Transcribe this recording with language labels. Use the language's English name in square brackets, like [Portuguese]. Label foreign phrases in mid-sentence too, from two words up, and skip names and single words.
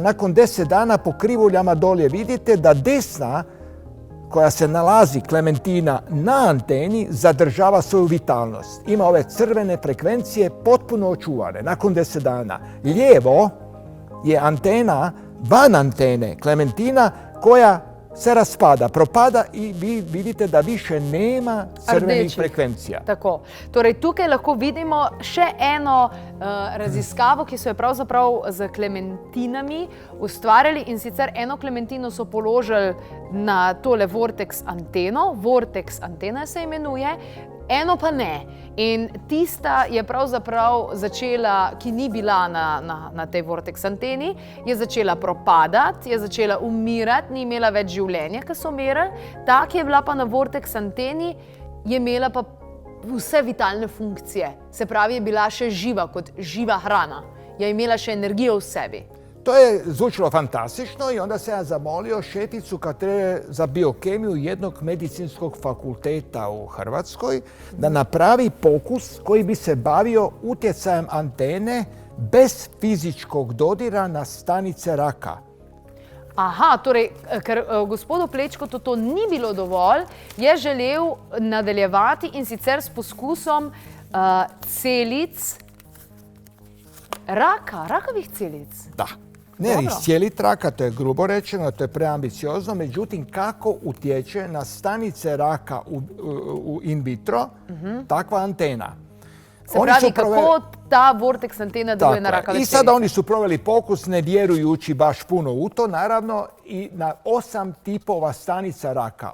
[Croatian] Nakon 10 dana po krivuljama dolje vidite da desna, koja se nalazi klementina na anteni, zadržava svoju vitalnost. Ima ove crvene frekvencije potpuno očuvane nakon 10 dana. Lijevo je antena, van antene klementina, koja se razpada, propada i vi vidite da više nema crvenih frekvencija. Tako. [Slovenian] Torej, tukaj lahko vidimo še eno raziskavo, ki so jo pravzaprav z klementinami ustvarjali, in sicer eno klementino so položili na tole vortex anteno, vortex antena se imenuje, eno pa ne. In tista je pravzaprav začela, ki ni bila na tej vortex anteni, je začela propadati, je začela umirati, ni imela več življenja, ki so merili. Ta, ki je bila pa na vortex anteni, je imela pa vse vitalne funkcije. Se pravi, je bila še živa kot živa hrana. Je imela še energijo v sebi. [Croatian] To je zvučilo fantastično i onda se ja zamolio šeficu katedre za biokemiju jednog medicinskog fakulteta u Hrvatskoj da napravi pokus koji bi se bavio utjecajem antene bez fizičkog dodira na stanice raka. Aha, [Slovenian] torej, ker gospodu Plečkotu to ni bilo dovolj, je želel nadaljevati in sicer s poskusom celic raka, rakavih celic. [Croatian] Da. Ne iscijeliti raka, to je grubo rečeno, to je preambiciozno, međutim kako utječe na stanice raka in vitro takva antena. [Slovenian] Se pravi, kako ta vortex antena deluje na rakave celice. [Croatian] I sada oni su proveli pokus, ne vjerujući baš puno u to, naravno, i na 8 tipova stanica raka.